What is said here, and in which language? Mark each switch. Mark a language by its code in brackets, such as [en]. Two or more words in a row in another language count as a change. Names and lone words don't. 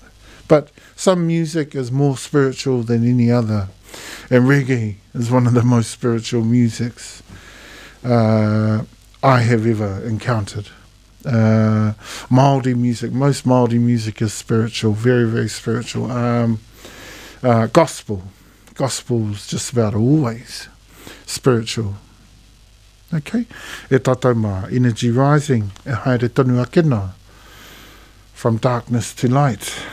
[en] But some music is more spiritual than any other, and reggae is one of the most spiritual musics I have ever encountered. Māori music, most Māori music is spiritual, very, very spiritual. Gospel's just about always spiritual. Okay? [mi] E tātou mā, [en] energy rising, [mi] e haere tonu akena, [en] from darkness to light.